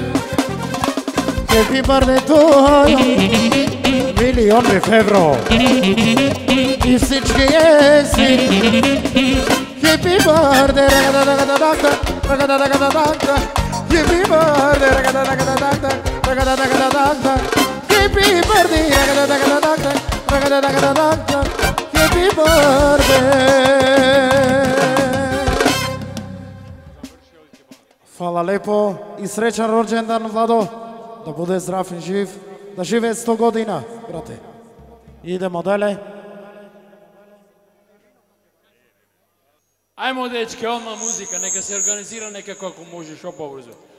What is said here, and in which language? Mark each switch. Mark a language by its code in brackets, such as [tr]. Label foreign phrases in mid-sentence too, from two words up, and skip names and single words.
[en] happy birthday to you, [bg] милион евро и всички екси. [en] Happy birthday, ragadadagadadag, ragadadagadadag. Happy birthday, ragadadagadadag, ragadadagadadag. Happy birthday, ragadadagadadag, ragadadagadadag. Happy birthday. [sr] Hvala lepo i srećan rođendan, Vlado. Da bude zdrav i živ. Da žive 100 godina, brate. Idemo dalje. [hr] Ajmo, dečke, odmah muzika, neka se organizira nekako ako može što pobrzo.